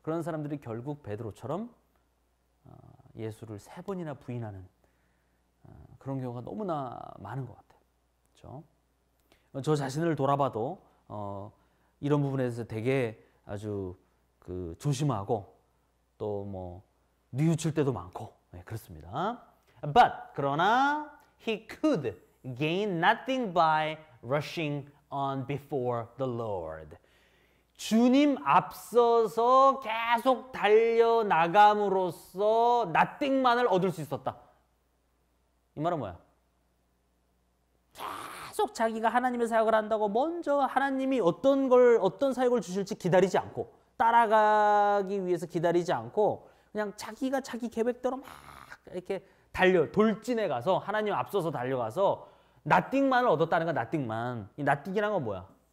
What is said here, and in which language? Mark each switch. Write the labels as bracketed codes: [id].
[ko] 그런 사람들이 결국 베드로처럼 예수를 3번이나 부인하는 그런 경우가 너무나 많은 것 같아요. 그렇죠? 저 자신을 돌아봐도 이런 부분에서 되게 아주 조심하고 또 뭐 뉘우칠 때도 많고 그렇습니다. [en] But [ko] 그러나 [en] he could gain nothing by rushing on before the Lord. [ko] 주님 앞서서 계속 달려나감으로써 nothing만을 얻을 수 있었다. 이 말은 뭐야? 계속 자기가 하나님의 사역을 한다고 먼저 하나님이 어떤 사역을 주실지 기다리지 않고, 따라가기 위해서 기다리지 않고 그냥 자기가 자기 계획대로 막 이렇게 돌진해 가서 하나님 앞서서 달려가서 nothing만을 얻었다는 거야. nothing만. 이 nothing이란 건 뭐야?